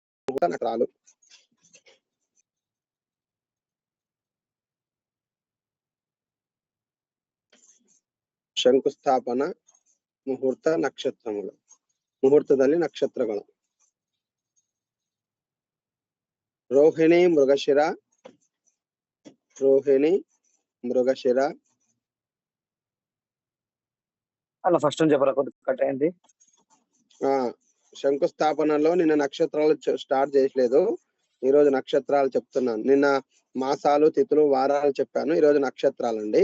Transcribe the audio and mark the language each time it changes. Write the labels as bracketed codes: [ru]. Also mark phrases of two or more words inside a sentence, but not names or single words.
[te] నక్షత్రాలు. [kn] ಶಂಕುಸ್ಥಾಪನ ಮುಹೂರ್ತ ನಕ್ಷತ್ರಗಳು. ಮುಹೂರ್ತದಲ್ಲಿ ನಕ್ಷತ್ರಗಳು ರೋಹಿಣಿ ಮೃಗಶಿರ, ರೋಹಿಣಿ మృగశిర. [te] అలా ఫస్ట్ నుంచి చెప్పరా, కొద్దిగా కట్ అయింది. శంకుస్థాపనలో నిన్న నక్షత్రాలు స్టార్ట్ చేయలేదు, ఈ రోజు నక్షత్రాలు చెప్తున్నాను. నిన్న మాసాలు, తిథులు, వారాలు చెప్పాను, ఈ రోజు నక్షత్రాలండి.